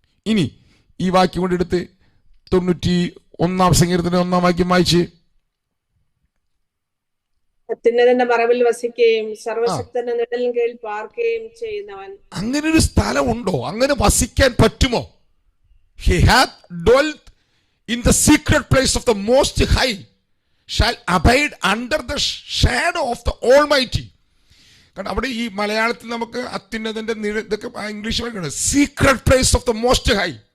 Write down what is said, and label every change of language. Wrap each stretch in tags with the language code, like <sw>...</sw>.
<ml>ഇനി ഈ വാക്യം കൊണ്ട് എടുത്ത് 91 സങ്കീർത്തനം 1 വാക്യം വായിച്ച്. അത്യുന്നതന്റെ മറവിൽ വസിക്കുകയും സർവശക്തന്റെ നിഴലിൻ കീഴിൽ പാർക്കുകയും ചെയ്യുന്നവൻ. അങ്ങനെ ഒരു സ്ഥലം ഉണ്ടോ? അങ്ങനെ വസിക്കാൻ പറ്റുമോ?</ml> <en>He hath dwelt in the secret place of the Most High, shall abide under the shadow of the Almighty.</en> <ml>കാരണം അവിടെ ഈ മലയാളത്തിൽ നമുക്ക് അത്യുന്നതന്റെ ഇതൊക്കെ ഇംഗ്ലീഷ് പറയുന്നത്</ml> <en>Secret place of the most high.</en>